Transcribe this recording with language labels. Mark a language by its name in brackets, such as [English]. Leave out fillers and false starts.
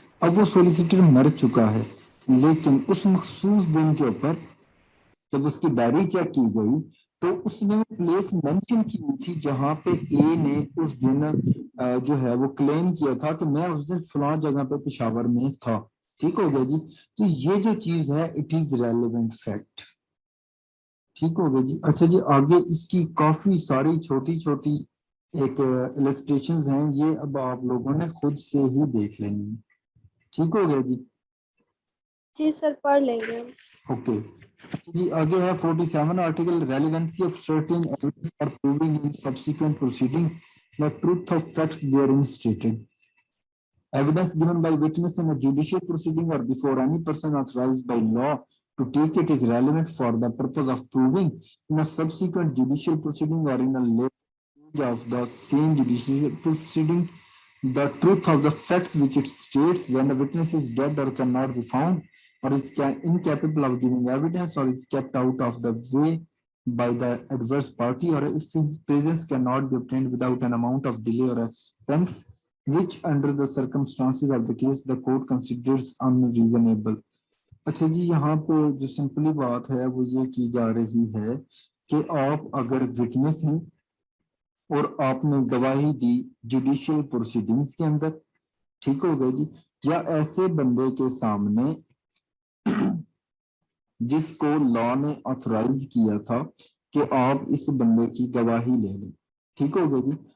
[Urdu] اب وہ سولیسیٹر مر چکا ہے لیکن اس مخصوص دن کے اوپر جب اس کی ڈائری چیک کی گئی تو اس نے پلیس مینشن کی ہوئی تھی جہاں پہ اے نے اس دن جو ہے وہ کلیم کیا تھا کہ میں اس دن فلاں جگہ پہ پشاور میں تھا. ٹھیک ہو گیا جی. تو یہ جو چیز ہے اٹ از ریلیونٹ فیکٹ. ٹھیک ہو گیا جی. اچھا جی آگے اس کی کافی ساری چھوٹی چھوٹی ایک السٹریشنز ہیں یہ اب آپ لوگوں نے خود سے ہی دیکھ لینی ہے. ٹھیک ہو گیا جی. جی سر پڑھ لیں گے. اوکے جی آگے ہے [English] 47 article relevancy of certain evidence for proving in subsequent proceeding the truth of facts therein stated. Evidence given by witness in a judicial proceeding or before any person authorized by law to take it is relevant for the purpose of proving in a subsequent judicial proceeding or in a later stage of the same judicial proceeding the truth of the facts which it states when the witness is dead or cannot be found or is incapable of giving evidence or is kept out of the way by the adverse party or if his presence cannot be obtained without an amount of delay or expense which under the circumstances of the case the court considers unreasonable. [Urdu] اچھا جی یہاں پہ جو simply بات ہے وہ یہ کی جا رہی ہے کہ آپ اگر وٹنس ہیں اور آپ نے گواہی دی جوڈیشل پروسیڈنگز کے اندر ٹھیک ہو گئے جی یا ایسے بندے کے سامنے جس کو لا نے آتھورائز کیا تھا کہ آپ اس بندے کی گواہی لے لیں. ٹھیک ہو گیا جی.